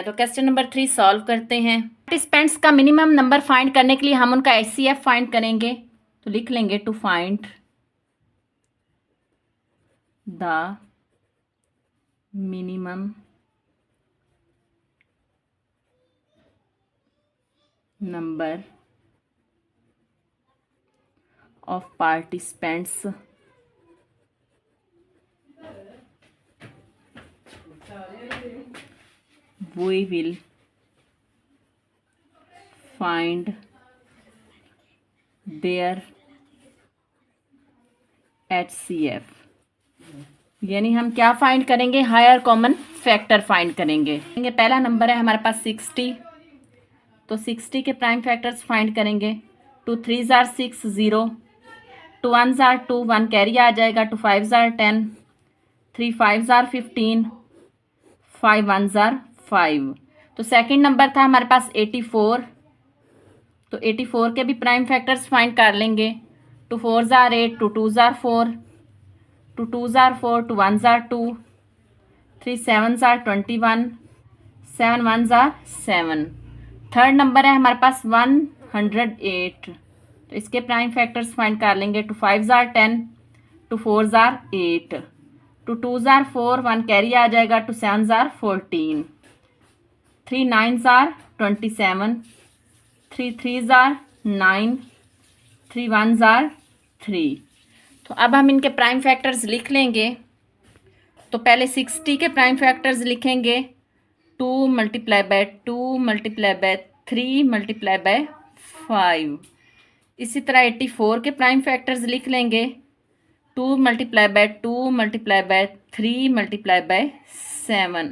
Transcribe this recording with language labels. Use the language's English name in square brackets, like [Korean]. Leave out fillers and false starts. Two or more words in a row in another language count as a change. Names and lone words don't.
[Hindi] तो [English] question number [Hindi] 3 सॉल्व करते हैं। पार्टिसिपेंट्स का [English] minimum number find [Hindi] करने के लिए हम उनका HCF फाइंड करेंगे। तो लिख लेंगे [English] to find the minimum number of participants we will find their HCF। [Hindi] यानी हम क्या फाइंड करेंगे, [English] higher common factor find [Hindi] करेंगे। पहला नंबर है हमारे पास 60, तो 60 के [English] prime factors find [Hindi] करेंगे। [English] 2 3s are 6, 0, 2 1s are 2, 1 [Hindi] कैरी आ जाएगा, [English] 2 5s are 10, 3 5s are 15, 5 1s are 5। [Hindi] तो [English] second number [Hindi] था हमारे पास 84, तो 84 के भी [English] prime factors find [Hindi] कर लेंगे। [English] 2 4s are 8, 2 2s are 4, 2 2s are 4, 2 1s are 2, 3 7s are 21, 7 1s are 7। third number [Hindi] है हमारे पास 108, तो इसके [English] prime factors find [Hindi] कर लेंगे। [English] 2 5s are 10, 2 4s are 8, 2 2s are 4, 1 [Hindi] कैरी आ जाएगा, [English] 2 7s are 14, 3 9s are 27, 3 3s are 9, 3 1s are 3। [Hindi] तो अब हम इनके [English] prime factors [Hindi] लिख लेंगे। तो पहले 60 के [English] prime factors [Hindi] लिखेंगे, 2 × 2 × 3 × 5। इसी तरह 84 के [English] prime factors [Hindi] लिख लेंगे, 2 × 2 × 3 × 7।